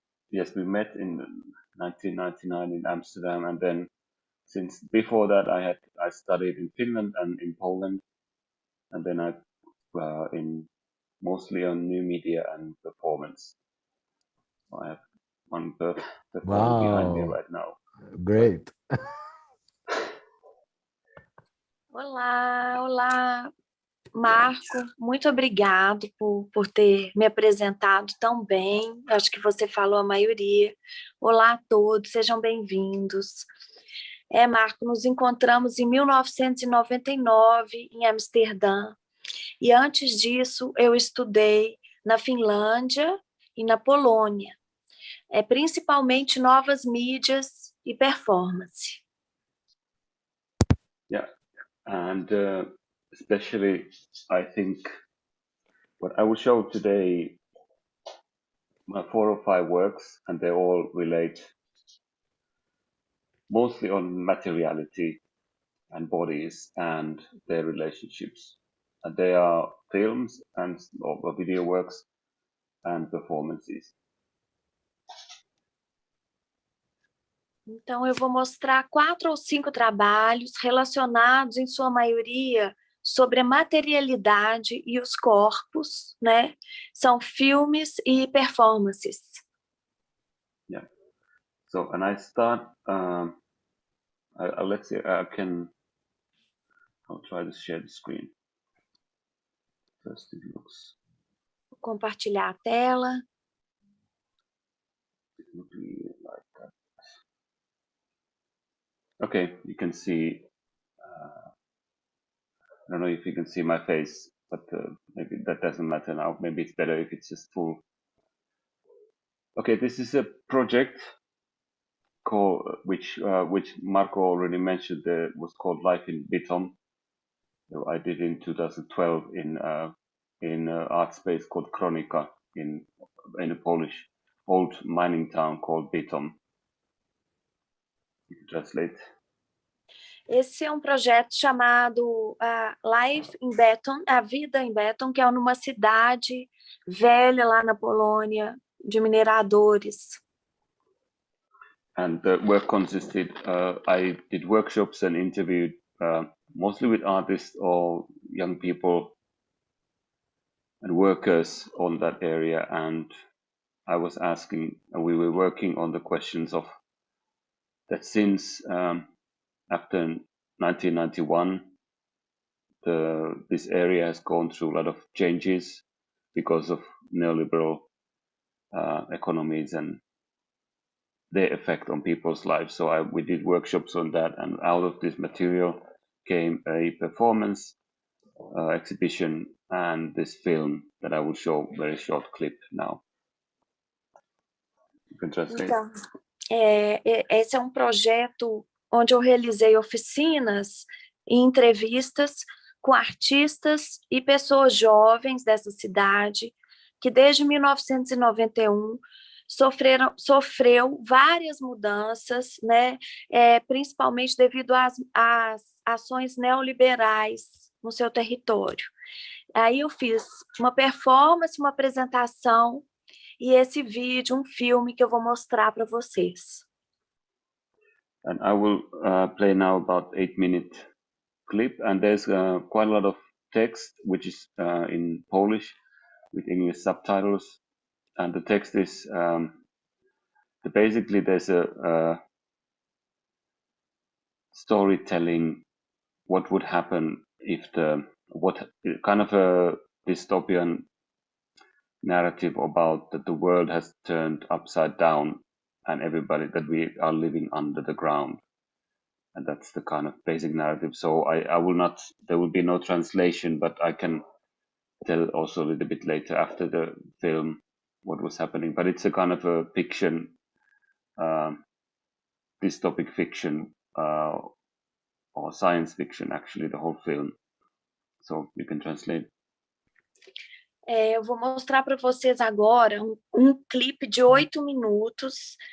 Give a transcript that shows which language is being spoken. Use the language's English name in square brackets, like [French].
[English] Yes, we met in 1999 in Amsterdam, and then since before that I studied in Finland and in Poland, and then I in mostly on new media and performance. I have one performer behind me right now. Great. [Portuguese] Olá, Marco, muito obrigado por ter me apresentado tão bem. Acho que você falou a maioria. Olá a todos, sejam bem-vindos. Marco, nos encontramos em 1999 em Amsterdã. E antes disso, eu estudei na Finlândia e na Polônia. Principalmente novas mídias e performance. [English] Yeah, and especially I think what I will show today, my 4 or 5 works, and they all relate mostly on materiality and bodies and their relationships. And they are films and or video works and performances. [Portuguese] Então, eu vou mostrar 4 ou 5 trabalhos relacionados, em sua maioria, sobre a materialidade e os corpos, né? São filmes e performances. [English] Yeah. So, and I start, let's see, I'll try to share the screen. First it looks. [Portuguese] Vou compartilhar a tela. [English] It would be like that. Okay, you can see, I don't know if you can see my face, but maybe that doesn't matter now. Maybe it's better if it's just full. Okay, this is a project called, which Marco already mentioned, was called Life in Bytom. So I did in 2012 in art space called Kronika in a Polish old mining town called Bytom. You can translate. [Portuguese] Esse é um projeto chamado Life in Bytom, a vida em Bytom, que é numa cidade velha lá na Polônia, de mineradores. [English] And the work consisted, I did workshops and interviewed mostly with artists or young people and workers on that area. And I was asking, we were working on the questions of that since after 1991, this area has gone through a lot of changes because of neoliberal economies and their effect on people's lives. So we did workshops on that, and out of this material came a performance exhibition and this film that I will show very short clip now. You can translate. [Portuguese] Então, esse é um projeto onde eu realizei oficinas e entrevistas com artistas e pessoas jovens dessa cidade que desde 1991 sofreu várias mudanças, né? Principalmente devido às ações neoliberais no seu território. Aí eu fiz uma performance, uma apresentação e esse vídeo, um filme que eu vou mostrar para vocês. [English] And I will play now about 8-minute clip, and there's quite a lot of text which is in Polish with English subtitles, and the text is basically there's a storytelling what would happen if what kind of a dystopian narrative about that the world has turned upside down and everybody that we are living under the ground, and that's the kind of basic narrative. So I will not, there will be no translation, but I can tell also a little bit later after the film what was happening. But it's a kind of a fiction, dystopic fiction or science fiction, actually, the whole film. So you can translate. [Portuguese] Eu vou mostrar para vocês agora um clipe de 8 minutos.